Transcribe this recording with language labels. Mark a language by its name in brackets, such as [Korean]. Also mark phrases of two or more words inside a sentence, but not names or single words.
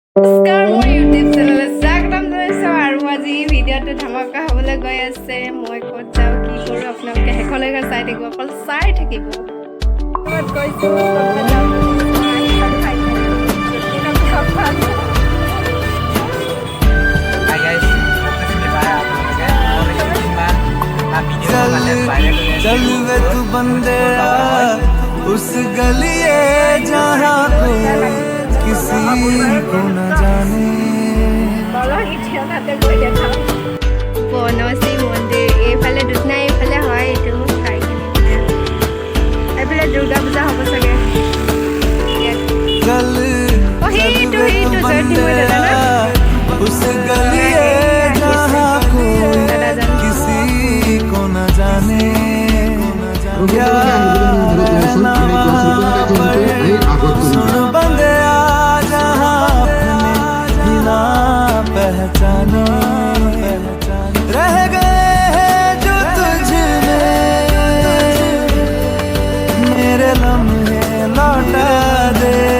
[Assamese] নমস্কাৰ মোৰ ইউটিউব চেনেললৈ স্বাগতম জনাইছোঁ আৰু আজি ভিডিঅ'টো ধামাকা হ'বলৈ গৈ আছে। মই ক'ত যাওঁ কি কৰোঁ আপোনালোকে শেষলৈকে চাই থাকিব, অকল চাই থাকিব। ক'ত গৈছোঁ ক'ত যাওঁ [Hindi] चल वे तू बंदे उस गलिए जहाँ कोई किसी को न जाने। [Assamese] বনশ্ৰী মন্দিৰ এইফালে দুধনৈ এইফালে হয়, এইটো চাই কিনে এইফালে দুৰ্গা পূজা হ'ব চাগে। [Hindi] चल चल वे तू बंदे उस गलिए जहाँ कोई किसी को न जाने। क्या रहना वहाँ पर सुन बंदे जहाँ अपने बिना पहचाने रह गए हैं जो तुझ में मेरे लम्हे लौटा दे।